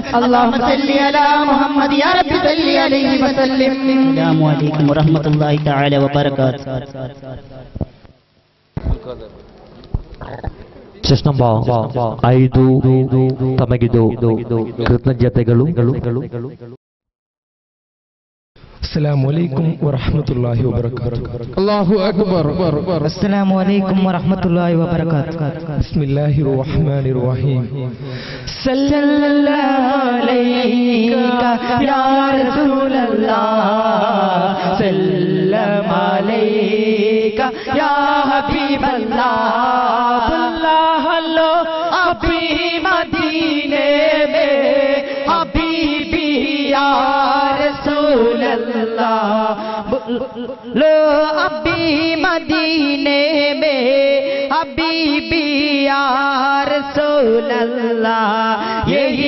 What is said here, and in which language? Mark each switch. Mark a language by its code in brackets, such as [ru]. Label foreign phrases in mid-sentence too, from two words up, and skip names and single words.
[ar] اللهم صل على محمد يا رب صل عليه وسلم السلام عليكم ورحمة الله تعالى وبركاته [en] chest number [kn] 5 ತಮಗಿದು ಕೃತಜ್ಞತೆಗಳು. [ar] السلام عليكم ورحمة الله وبركاته. الله أكبر. السلام عليكم ورحمة الله وبركاته. بسم الله الرحمن الرحيم. صلى الله عليك يا رسول الله سلم عليك يا حبيب الله الله [hi] लो अभी मदीने में [ar] حبيبي يا رسول الله [hi] लो अभी मदीने [ar] में حبيبي يا رسول الله यही